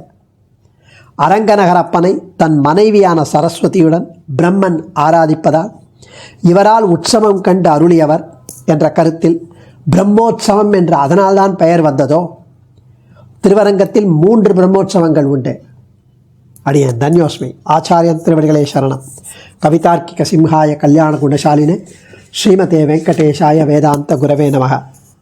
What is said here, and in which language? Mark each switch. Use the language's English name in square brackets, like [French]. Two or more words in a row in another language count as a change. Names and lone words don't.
[Tamil] அரங்கநகரப்பனை தன் மனைவியான சரஸ்வதியுடன் பிரம்மன் ஆராதிப்பதால் இவரால் உற்சவம் கண்டு அருளியவர் என்ற கருத்தில் பிரம்மோற்சவம் என்று அதனால்தான் பெயர் வந்ததோ? திருவரங்கத்தில் 3 பிரம்மோற்சவங்கள் உண்டு. அடியன் தன்யோஸ்மி. ஆச்சாரியன் திருவடிகளே சரணம். [Sanskrit] कवितार्किकसिंहाय कल्याणगुणशालिने श्रीमते वेङ्कटेशाय वेदान्तगुरवे नमः.